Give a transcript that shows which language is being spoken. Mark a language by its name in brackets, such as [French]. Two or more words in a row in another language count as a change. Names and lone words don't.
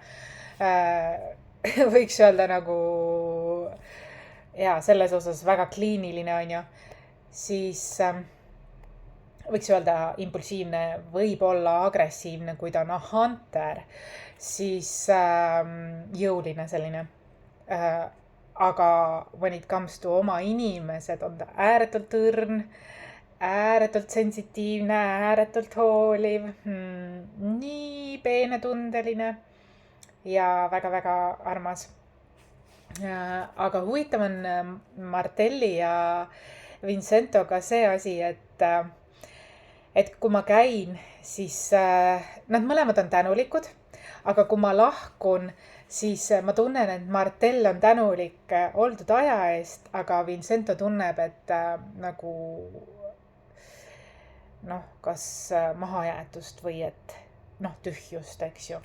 [Estonian] võiks öelda nagu, selles osas väga kliiniline on ju, siis võiks öelda impulsiivne, võib-olla agressiivne, kui ta on hunter, siis jõuline selline. Aga [English] when it comes to [Estonian] oma inimesed, on ta ääretult õrn, ääretult sensitiivne, ääretult hooliv, nii peenetundeline ja väga-väga armas. Aga huvitav on Martelli ja Vincentoga see asi, et kui ma käin, siis nad mõlemad on tänulikud, aga kui ma lahkun, siis ma tunnen, et Martell on tänulik oldud aja eest, aga Vincento tunneb, et nagu kas mahajäetust või et tühjust, eks ju.